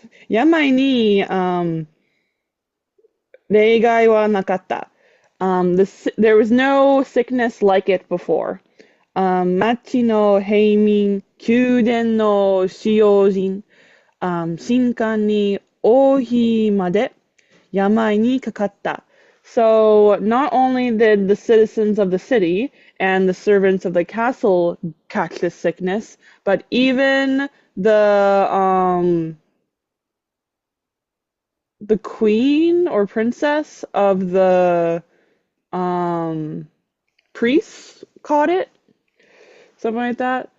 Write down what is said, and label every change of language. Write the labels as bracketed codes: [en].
[ja] Yamai ni 例外はなかった。 [en] There was no sickness like it before. [ja] 町の平民、宮殿の使用人、神官に王妃まで病にかかった。 [en] So not only did the citizens of the city and the servants of the castle catch this sickness, but even the queen or princess of the priests caught it. Something like that.